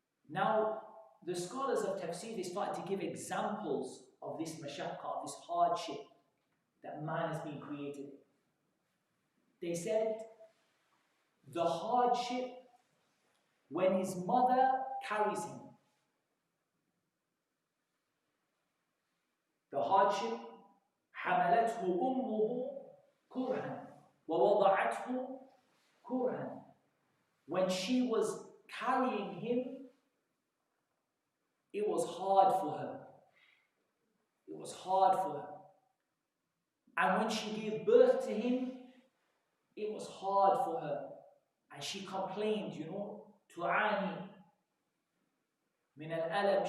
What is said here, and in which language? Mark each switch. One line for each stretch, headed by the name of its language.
English: Now, the scholars of Tafseer, they started to give examples of this mashaqqa, of this hardship that man has been created. They said, the hardship when his mother carries him. The hardship,
Arabic: حملته أمه كرها ووضعته كرها.
English: When she was carrying him, it was hard for her. It was hard for her. And when she gave birth to him, it was hard for her. And she complained,
Arabic: tu'ani min al-alam.